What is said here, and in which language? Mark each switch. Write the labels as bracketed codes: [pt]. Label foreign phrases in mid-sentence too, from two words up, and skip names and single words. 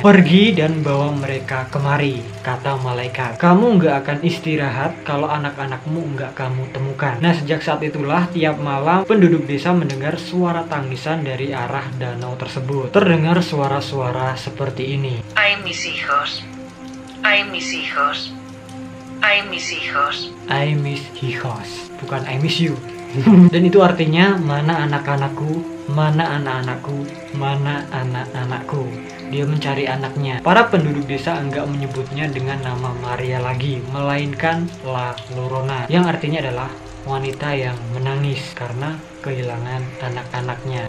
[id] Pergi dan bawa mereka kemari, kata malaikat. Kamu nggak akan istirahat kalau anak-anakmu nggak kamu temukan. Nah, sejak saat itulah tiap malam penduduk desa mendengar suara tangisan dari arah danau tersebut. Terdengar suara-suara berkata seperti ini. [es] Ay, mis hijos. Ay, mis hijos. Ay, mis hijos. [en] I miss hijos, [id] bukan [en] I miss you. [id] Dan itu artinya mana anak-anakku, mana anak-anakku, mana anak-anakku. Dia mencari anaknya. Para penduduk desa enggak menyebutnya dengan nama Maria lagi, melainkan La Llorona, yang artinya adalah wanita yang menangis karena kehilangan anak-anaknya.